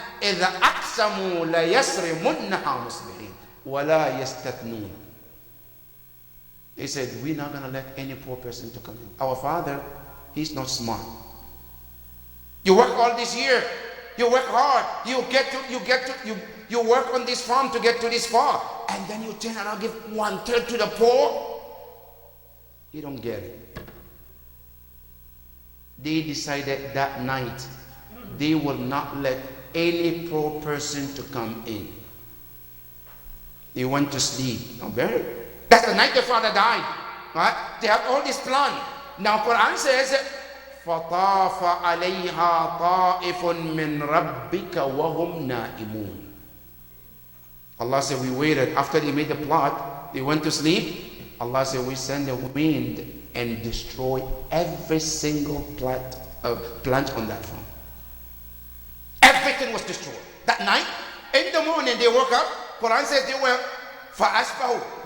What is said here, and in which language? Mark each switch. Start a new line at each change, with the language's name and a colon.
Arabic: إذا أقسموا ليصرمنها مصبحين ولا يستثنون.
English: He said, we're not going to let any poor person to come in. Our father, he's not smart. You work all this year. You work hard. You work on this farm to get to this far. And then you turn around and give 1/3 to the poor. You don't get it. They decided that night they will not let any poor person to come in. They went to sleep. That's the night the father died. Right? They have all this plan. Now Quran says,
Arabic: فَطَافَ عَلَيْهَا طَائِفٌ مِّن رَبِّكَ وَهُمْ نَائِمُونَ.
English: Allah said, we waited. After they made the plot, they went to sleep. Allah said, we send the wind and destroy every single plant on that farm. Everything was destroyed. That night, in the morning, they woke up. Quran says they were
Arabic: فَأَسْفَهُ.